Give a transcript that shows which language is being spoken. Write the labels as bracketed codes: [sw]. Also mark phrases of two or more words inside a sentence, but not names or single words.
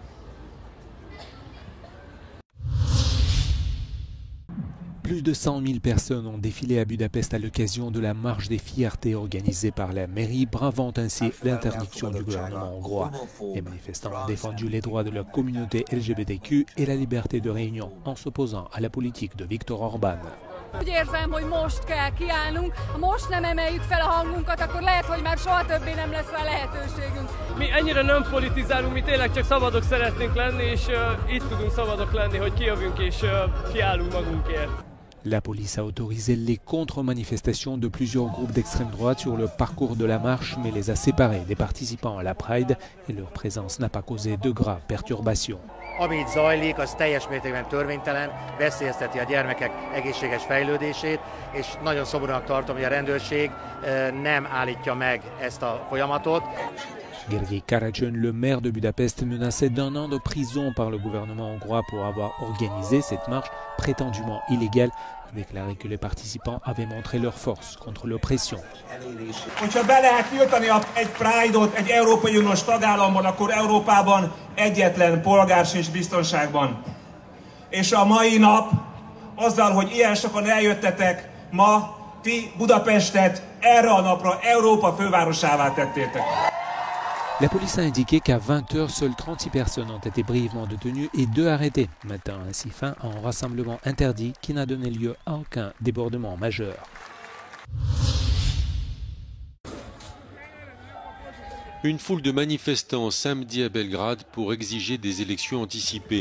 [fr] Plus de 100 000 personnes ont défilé à Budapest à l'occasion de la marche des fiertés organisée par la mairie, bravant ainsi l'interdiction du gouvernement hongrois. Les manifestants ont défendu les droits de la communauté LGBTQ et la liberté de réunion en s'opposant à la politique de Viktor Orbán. [hu] Úgy érzem, hogy most kell kiállnunk. Ha most nem emeljük fel a hangunkat, akkor lehet, hogy már soha többé nem lesz rá lehetőségünk. Mi ennyire nem politizálunk, mi tényleg csak szabadok szeretnénk lenni, és itt tudunk szabadok lenni, hogy kijövünk és kiállunk magunkért. [fr] La police a autorisé les contre-manifestations de plusieurs groupes d'extrême droite sur le parcours de la marche, mais les a séparés des participants à la Pride et leur présence n'a pas causé de graves perturbations. [hu] Ami itt zajlik, az teljes mértékben törvénytelen, veszélyezteti a gyermekek egészséges fejlődését, és nagyon szomorúnak tartom, hogy a rendőrség nem állítja meg ezt a folyamatot. [fr] Gergely Karacsen, le maire de Budapest, menacé d'1 an de prison par le gouvernement hongrois pour avoir organisé cette marche prétendument illégale, a déclaré que les participants avaient montré leur force contre l'oppression. [hu] Hogyha be lehet tiltani egy Pride-ot egy Európai Uniós tagállamban, akkor Európában egyetlen polgár sincs biztonságban. És a mai nap, azzal, hogy ilyen sokan eljöttetek, ma ti Budapestet erre a napra Európa fővárosává tettétek. [fr] La police a indiqué qu'à 20 h, seules 36 personnes ont été brièvement détenues et 2 arrêtées, mettant ainsi fin à un rassemblement interdit qui n'a donné lieu à aucun débordement majeur. Une foule de manifestants samedi à Belgrade pour exiger des élections anticipées.